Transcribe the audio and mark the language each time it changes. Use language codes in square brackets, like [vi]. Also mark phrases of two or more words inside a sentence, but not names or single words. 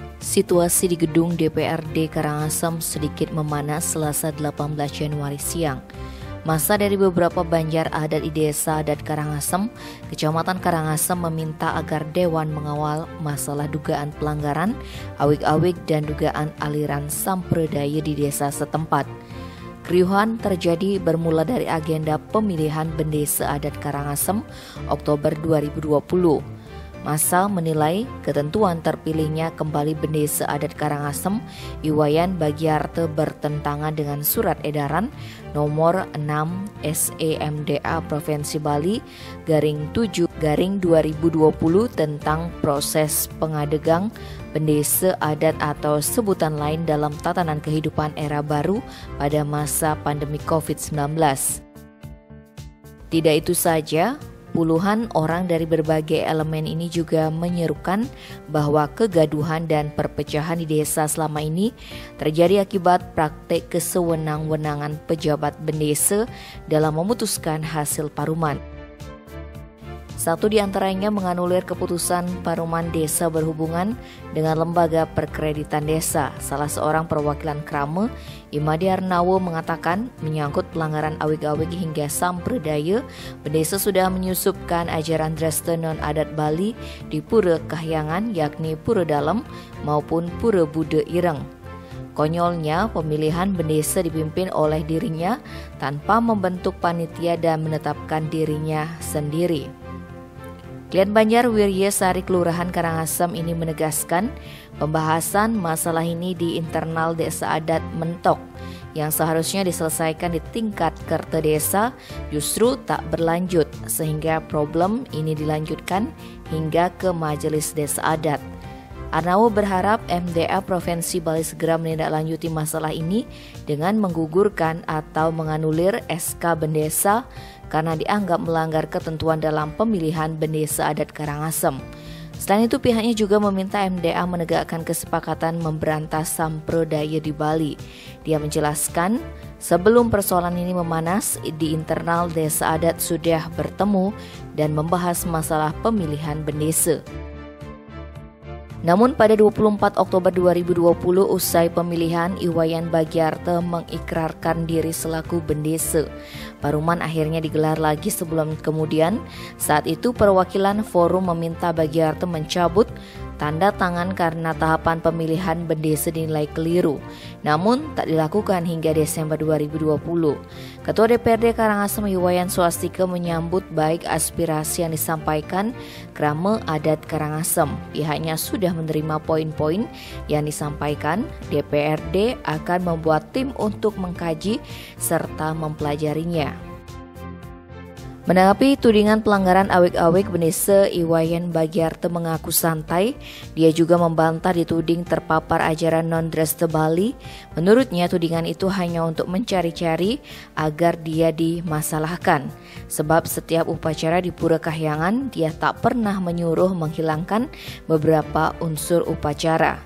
[id] Situasi di gedung DPRD Karangasem sedikit memanas Selasa 18 Januari siang. Massa dari beberapa banjar adat di desa adat Karangasem, Kecamatan Karangasem meminta agar Dewan mengawal masalah dugaan pelanggaran, awik-awik dan dugaan aliran samperdaya di desa setempat. Keriuhan terjadi bermula dari agenda pemilihan bendesa adat Karangasem Oktober 2020. Massa menilai ketentuan terpilihnya kembali bendesa adat Karangasem Iwayan Bagiarte bertentangan dengan surat edaran nomor 6 SEMDA Provinsi Bali /7/2020 tentang proses pengadegang bendesa adat atau sebutan lain dalam tatanan kehidupan era baru pada masa pandemi COVID-19. Tidak itu saja, puluhan orang dari berbagai elemen ini juga menyerukan bahwa kegaduhan dan perpecahan di desa selama ini terjadi akibat praktek kesewenang-wenangan pejabat bendesa dalam memutuskan hasil paruman. Satu di antaranya menganulir keputusan paruman desa berhubungan dengan lembaga perkreditan desa. Salah seorang perwakilan Krame, Imadi Arnawo, mengatakan menyangkut pelanggaran awik-awik hingga samperdaya, bendesa sudah menyusupkan ajaran Dresta non-adat Bali di Pura Kahyangan, yakni Pura Dalem maupun Pura Buddha Ireng. Konyolnya, pemilihan bendesa dipimpin oleh dirinya tanpa membentuk panitia dan menetapkan dirinya sendiri. Klien Banjar Wirye Sari Kelurahan Karangasem ini menegaskan pembahasan masalah ini di internal desa adat mentok yang seharusnya diselesaikan di tingkat kerta desa justru tak berlanjut sehingga problem ini dilanjutkan hingga ke majelis desa adat. Arnawo berharap MDA Provinsi Bali segera menindaklanjuti masalah ini dengan menggugurkan atau menganulir SK Bendesa karena dianggap melanggar ketentuan dalam pemilihan bendesa adat Karangasem. Selain itu, pihaknya juga meminta MDA menegakkan kesepakatan memberantas samperdaya di Bali. Dia menjelaskan, sebelum persoalan ini memanas, di internal desa adat sudah bertemu dan membahas masalah pemilihan bendesa. Namun pada 24 Oktober 2020 usai pemilihan, Iwayan Bagiarte mengikrarkan diri selaku bendesa. Paruman akhirnya digelar lagi sebelum kemudian. Saat itu perwakilan forum meminta Bagiarte mencabut tanda tangan karena tahapan pemilihan bendesa dinilai keliru. Namun tak dilakukan hingga Desember 2020. Ketua DPRD Karangasem Iwayan Swastika menyambut baik aspirasi yang disampaikan Krame Adat Karangasem. Pihaknya sudah menerima poin-poin yang disampaikan. DPRD akan membuat tim untuk mengkaji serta mempelajarinya. Menanggapi tudingan pelanggaran awik-awik, bendesa Iwayan Bagiarte mengaku santai. Dia juga membantah dituding terpapar ajaran non-Dresta Bali. Menurutnya tudingan itu hanya untuk mencari-cari agar dia dimasalahkan. Sebab setiap upacara di Pura Kahyangan, dia tak pernah menyuruh menghilangkan beberapa unsur upacara.